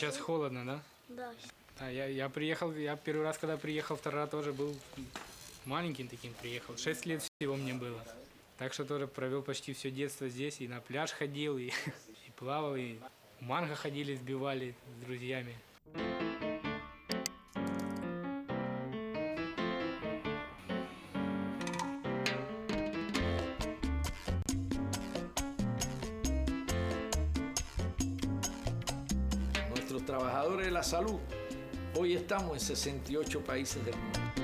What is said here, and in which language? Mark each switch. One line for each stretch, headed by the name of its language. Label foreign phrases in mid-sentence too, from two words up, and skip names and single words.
Russian: Сейчас холодно, да? Да. Я приехал, я первый раз, когда приехал в Тарара, тоже был маленьким таким приехал. 6 лет всего мне было. Так что тоже провел почти все детство здесь. И на пляж ходил, и плавал, и в манго ходили, сбивали с друзьями.
Spanish: Nuestros trabajadores de la salud, hoy estamos en 68 países del mundo.